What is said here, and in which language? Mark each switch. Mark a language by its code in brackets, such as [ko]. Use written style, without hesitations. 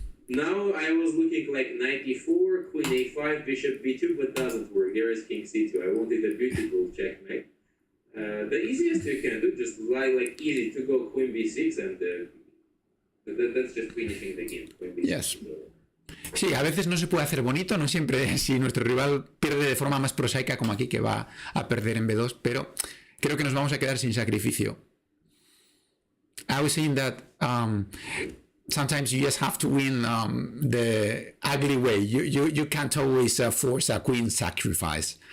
[en] Now I was looking like knight e4, queen a5, bishop b2, but doesn't work. There is king c2. I wanted a beautiful checkmate. The easiest you can do, just lie like easy to go queen b6 and that's just finishing the game. Queen b6. Yes. [es] Sí, a veces no se puede hacer bonito, no siempre si nuestro rival pierde de forma más prosaica como aquí que va a perder en b2, pero creo que nos vamos a quedar sin sacrificio. [en] I was saying that sometimes you just have to win the ugly way. You can't always force a queen sacrifice.